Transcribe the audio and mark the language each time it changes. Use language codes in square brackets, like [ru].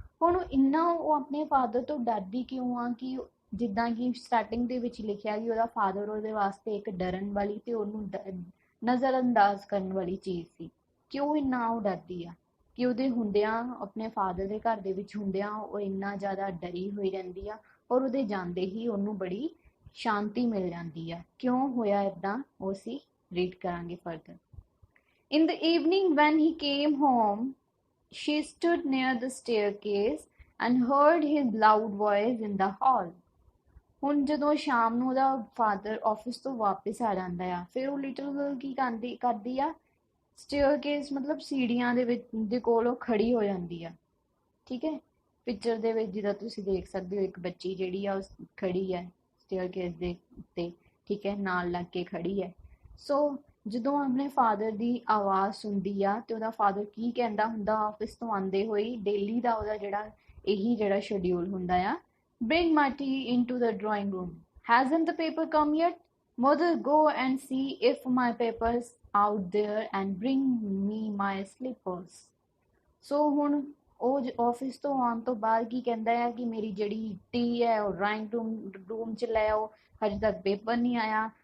[pa] ਹੁਣ ਇੰਨਾ ਉਹ ਆਪਣੇ ਫਾਦਰ ਤੋਂ ਡਰਦੀ ਕਿਉਂ ਆ ਕਿ ਜਿੱਦਾਂ ਕਿ ਸਟਾਰਟਿੰਗ ਦੇ ਵਿੱਚ ਲਿਖਿਆ ਕਿ ਉਹਦਾ ਫਾਦਰ ਉਹਦੇ ਵਾਸਤੇ ਇੱਕ ਡਰਨ ਵਾਲੀ ਤੇ ਉਹਨੂੰ ਨਜ਼ਰ ਅੰਦਾਜ਼ ਕਰਨ ਵਾਲੀ ਚੀਜ਼ ਸੀ। ਕਿਉਂ ਇੰਨਾ ਉਹ ਡਰਦੀ ਆ ਕਿ ਉਹਦੇ ਹੁੰਦਿਆਂ, ਆਪਣੇ ਫਾਦਰ ਦੇ ਘਰ ਦੇ ਵਿੱਚ ਹੁੰਦਿਆਂ ਉਹ ਇੰਨਾ ਜ਼ਿਆਦਾ ਡਰੀ ਹੋਈ ਰਹਿੰਦੀ ਆ, ਔਰ ਉਹਦੇ ਜਾਂਦੇ ਹੀ ਉਹਨੂੰ ਬੜੀ ਸ਼ਾਂਤੀ ਮਿਲ ਜਾਂਦੀ ਆ। ਕਿਉਂ ਹੋਇਆ ਇੱਦਾਂ ਉਹ ਅਸੀਂ ਰੀਡ ਕਰਾਂਗੇ further. In the evening when he came home, she stood near the staircase and heard his loud voice in the hall. ਹੁਣ ਜਦੋਂ ਸ਼ਾਮ ਨੂੰ ਉਹਦਾ ਫਾਦਰ ਆਫਿਸ ਤੋਂ ਵਾਪਿਸ ਆ ਜਾਂਦਾ ਆ, ਫਿਰ ਉਹ ਲਿਟਲ ਗਰਲ ਕੀ ਕਰਦੀ ਆ, ਸਟੇਅਰਕੇਸ ਮਤਲਬ ਸੀੜੀਆਂ ਦੇ ਵਿੱਚ ਦੇ ਕੋਲ ਉਹ ਖੜੀ ਹੋ ਜਾਂਦੀ ਆ, ਠੀਕ ਹੈ। ਪਿਕਚਰ ਦੇ ਵਿੱਚ ਜਿੱਦਾਂ ਤੁਸੀਂ ਦੇਖ ਸਕਦੇ ਹੋ, ਇੱਕ ਬੱਚੀ ਜਿਹੜੀ ਆ ਉਹ ਖੜੀ ਹੈ ਸਟੇਅਰਕੇਸ ਦੇ ਉੱਤੇ, ਠੀਕ ਹੈ, ਨਾਲ ਲੱਗ ਕੇ ਖੜੀ ਹੈ। ਸੋ ਜਦੋਂ ਆਪਣੇ ਫਾਦਰ ਦੀ ਆਵਾਜ਼ ਸੁਣਦੀ ਆ ਤੇ ਉਹਦਾ ਫਾਦਰ ਕੀ ਕਹਿੰਦਾ ਹੁੰਦਾ ਆਫਿਸ ਤੋਂ ਆਉਂਦੇ ਹੋਏ, ਡੇਲੀ ਦਾ ਉਹਦਾ ਜਿਹੜਾ ਸ਼ਡਿਊਲ ਹੁੰਦਾ ਆ, [en] bring my tea into the drawing room. Hasn't the paper come yet? Mother, go and see if my paper's out there and bring me my slippers. [pa] So ਹੁਣ ਉਹ ਆਫਿਸ ਤੋਂ ਆਉਣ ਤੋਂ ਬਾਅਦ ਕੀ ਕਹਿੰਦਾ ਹੈ ਕਿ ਮੇਰੀ ਜਿਹੜੀ ਟੀ ਹੈ ਉਹ ਡਰਾਇੰਗ ਰੂਮ ਚ ਲੈ ਆਓ, ਹਜੇ ਤੱਕ ਪੇਪਰ ਨਹੀਂ ਆਇਆ।